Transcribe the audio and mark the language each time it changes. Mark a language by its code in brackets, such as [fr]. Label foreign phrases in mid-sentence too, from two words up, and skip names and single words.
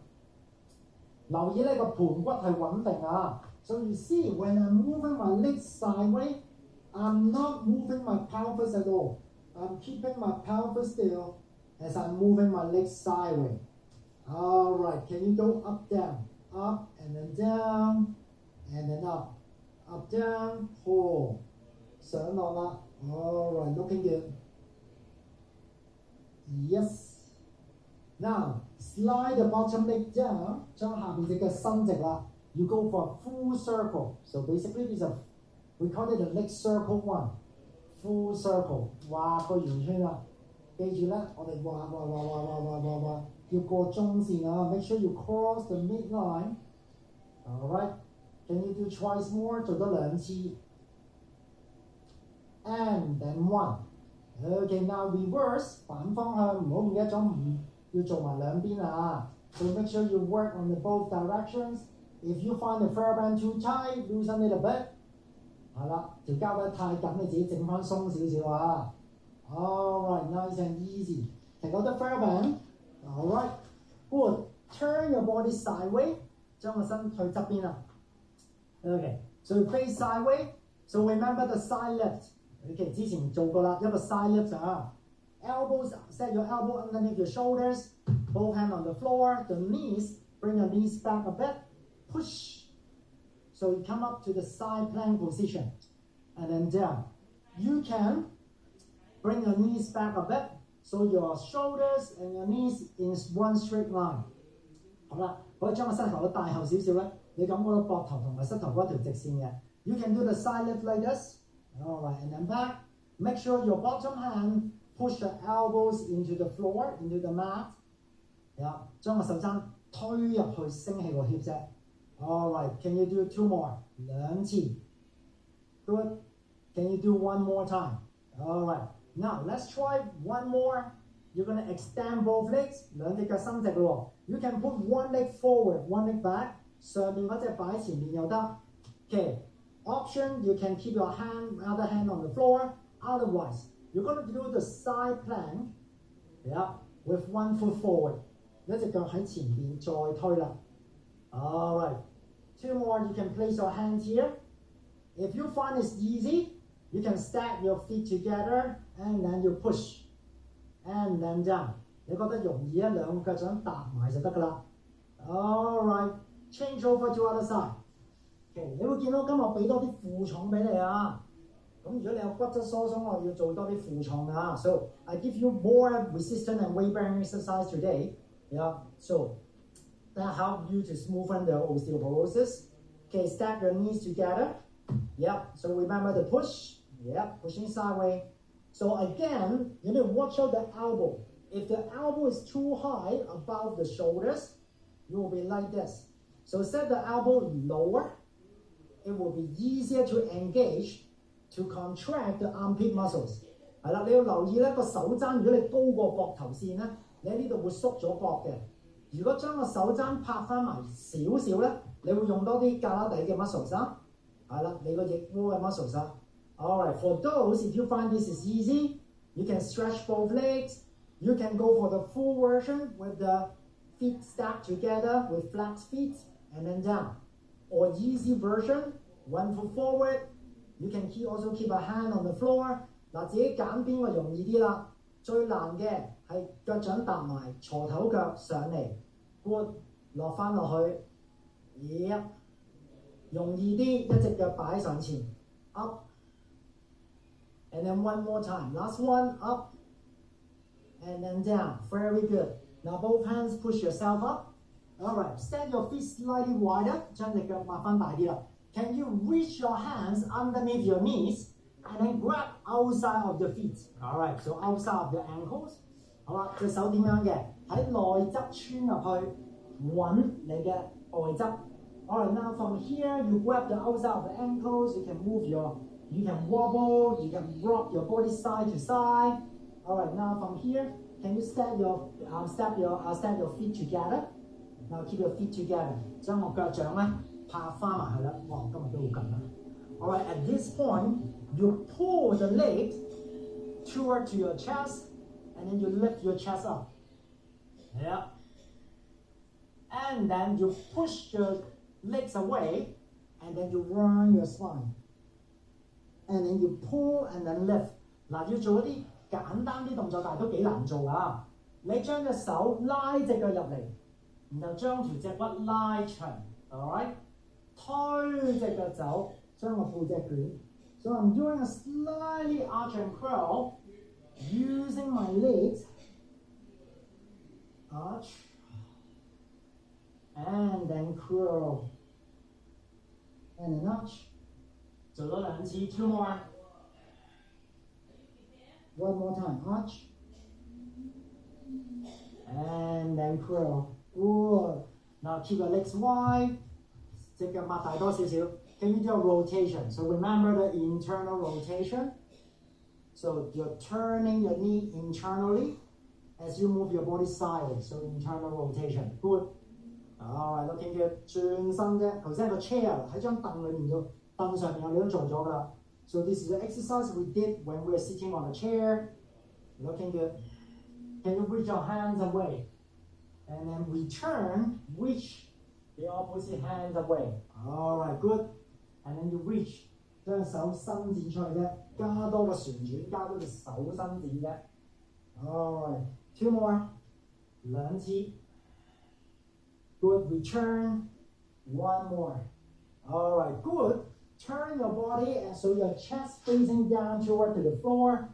[yue] 留意呢個盤骨係穩定啊。 [en] So you see, when I'm moving my legs sideways, I'm not moving my pelvis at all. I'm keeping my pelvis still as I'm moving my legs sideways. All right, can you go up, down, up, and then down, and then up, down, hold. [yue] 上落啦。 [en] All right, looking good. Yes. Now, slide the bottom leg down. [yue] 將下邊隻腳伸直啦。 [en] You go for a full circle. So basically, we call it the leg circle one. Full circle. [yue] 畫個圓圈啦。記住咧，我哋畫，要過中線啊。 [en] Make sure you cross the midline. All right. Can you do twice more? [yue] 做多兩次。 [en] And then one. Okay, now reverse [yue] 反方向，唔好唔記得咗要做埋兩邊啊。 [en] So make sure you work on the both directions. If you find the fur band too tight, loosen it a bit. [yue] 係啦，條膠帶太緊，你自己整翻鬆少少啊。 [en] All right, nice and easy. Take out the fur band. All right, good. Turn your body sideways. [yue] 將個身退側邊啦。 [en] Okay, so you face sideways. So remember the side lift. Okay, [yue] 之前做過啦，一個 [en] side lift 啊。Elbows, set your elbow underneath your shoulders. Both hands on the floor. The knees, bring your knees back a bit. Push. So you come up to the side plank position. And then down. You can bring your knees back a bit. So your shoulders and your knees in one straight line. [yue] 好啦，可以將個膝頭帶後少少咧，你感覺到膊頭同埋膝頭嗰條直線嘅。 [en] You can do the side lift like this. All right, and then back. Make sure your bottom hand push the elbows into the floor, into the mat. [yue] 將個手踭推入去，升起個 hip 啫。 [en] All right, can you do two more? [yue] 兩次。 [en] Good. Can you do one more time? All right. Now let's try one more. You're gonna extend both legs. [yue] 兩隻腳伸直咯。 [en] You can put one leg forward, one leg back. [yue] 上面嗰隻擺喺前面又得。Okay. [en] Option, you can keep your other hand on the floor. Otherwise, you're going to do the side plank, with one foot forward. [yue] 一隻腳喺前邊再推啦。All right. [en] Two more, you can place your hands here. If you find it's easy, you can stack your feet together and then you push. And then down. [yue] 你覺得容易啊？兩個腳掌搭埋就得㗎啦。All right. [en] Change over to other side. [yue] 你會見到今日俾多啲負重俾你啊！咁如果你有骨質疏鬆，我要做多啲負重啊。 [en] So I give you more resistance and weight bearing exercise today. Yeah. So that help you to smoothen the osteoporosis. Okay, stack your knees together. Yeah. So remember the push. Yeah, pushing sideways. So again, you need to watch out the elbow. If the elbow is too high above the shoulders, you will be like this. So set the elbow lower. It will be easier to engage, to contract the armpit muscles. [yue] 係啦，你要留意咧個手踭，如果你高過膊頭線咧，你喺呢度會縮咗膊嘅。如果將個手踭拍翻埋少少咧，你會用多啲胳肋底嘅 muscles 啊。係啦，你個腋窩嘅 muscles 啊。 [en] All right, for those, if you find this is easy, you can stretch both legs. You can go for the full version with the feet stacked together with flat feet and then down. Or easy version, one foot forward. You can also keep a hand on the floor. [yue] 嗱，自己揀邊個容易啲啦。最難嘅係腳掌搭埋，鋤頭腳上嚟，Good，落翻落去。 Yep， 容易啲，一隻腳擺上前 ，up。 [en] And then one more time. Last one, up. And then down. Very good. Now both hands push yourself up. Alright, stand your feet slightly wider. [yue] 將隻腳擘翻大啲啦。 [en] Can you reach your hands underneath your knees and then grab outside of your feet? Alright, so outside of your ankles. [yue] 好啦，隻手點樣嘅？喺內側穿入去，揾你嘅外側。 [en] Alright, now from here you grab the outside of the ankles. You can wobble, you can rock your body side to side. Alright, now from here, can you step your feet together? Now keep your feet together. [yue] 將個腳掌咧拍翻埋去啦。哇，今日都好緊啦。 [en] Alright, at this point, you pull the leg toward to your chest, and then you lift your chest up. Yeah. And then you push your legs away, and then you round your spine. And then you pull and then lift. [yue] 嗱，要做一啲簡單啲動作，但係都幾難做啊！你將隻手拉隻腳入嚟，然後將條脊骨拉長 ，alright？推隻腳走，將個背脊捲。 [en] So I'm doing a slightly arch and curl, using my legs. Arch and then curl and then arch. [yue] 做多兩次 [en] ，two more. One more time, arch. And then curl. Good. Now keep your legs wide. [yue] 隻腳擘大多少少。 [en] Can you do a rotation? So remember the internal rotation. So you're turning your knee internally as you move your body sideways. So internal rotation. Good. Alright, looking good. [yue] 轉身啫。頭先個 chair 喺張凳裏面咗。凳上面我哋都做咗㗎啦。 [en] So this is the exercise we did when we were sitting on a chair. Looking good. Can you reach your hands away? And then reach the opposite hands away. Alright, good. And then you reach. [yue] 將手伸展出去啫，加多個旋轉，加多隻手伸展啫。 [en] Alright, two more. 兩次。Good, return. One more. Alright, good. Turn your body and so your chest facing down toward to the floor.